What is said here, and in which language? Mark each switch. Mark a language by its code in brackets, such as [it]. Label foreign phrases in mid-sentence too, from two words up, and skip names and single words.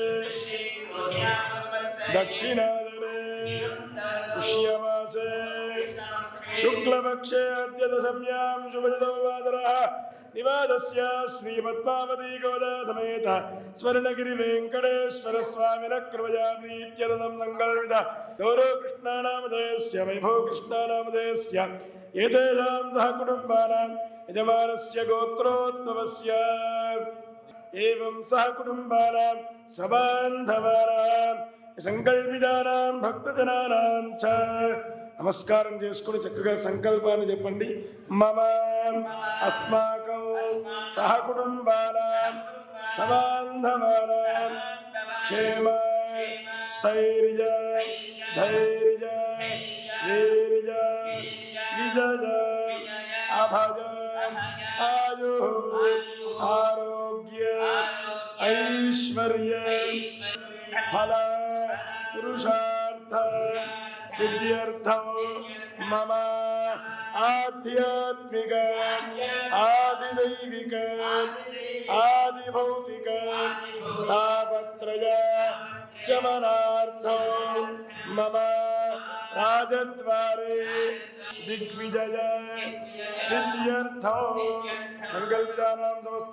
[sa] दक्षिणादिने पुष्यमासे शुक्लपक्षे अद्य दशम्यां शुभजतो वासरः निवादस्य श्री पद्मावती गोदा समेत स्वर्णगिरि वेंकटेश्वर स्वामिनः कृपया प्रीत्यर्थं संकल्पित गौरव कृष्णानामधेयस्य वैभव कृष्णानामधेयस्य एतेषां सह कुटुम्बानां यजमानस्य गोत्रोद्भवस्य एवं सह कुटुम्बानां सबान्धवानां संकल्पितानां भक्तजनानां च [te] నమస్కారం చేసుకుని చక్కగా సంకల్పాన్ని చెప్పండి. [sa] మమ అస్మాకం సహకుటుంబానాం సబాంధవానాం క్షేమ స్థైర్య ధైర్య వీర్య విజయ అభయ ఆయు ఆరోగ్య ఐశ్వర్య ఫల పురుషార్థ सिद्ध्यर्थं मम आध्यात्मिक आदिदैविक आदिभौतिक तापत्रय शमनार्थं मम राजद्वारे दिग्विजय सिद्ध्यर्थं मंगलविदानां समस्त